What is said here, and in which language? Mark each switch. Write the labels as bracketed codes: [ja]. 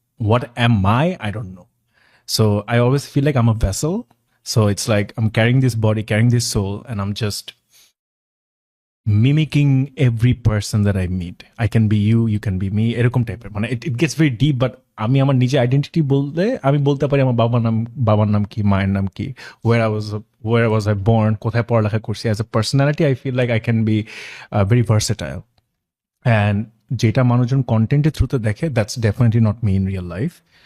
[en] What am I don't know. So I always feel like I'm a vessel. So it's like I'm carrying this body, carrying this soul, and I'm just mimicking every person that I meet. I can be you, you can be me. [bn] এরকম টাইপের, মানে [en] it gets very deep, [bn] but আমি আমার নিজের identity বলতে আমি বলতে পারি আমার বাবার নাম কি, মায়ের নাম কি, [en] where was I born, [bn] কোথায় পড়ালেখা করছি। [en] As a personality, I feel like I can be very versatile. And [bn] যেটা মানুষজন কন্টেন্টের থ্রুতে দেখে, [en] that's definitely not me in real life.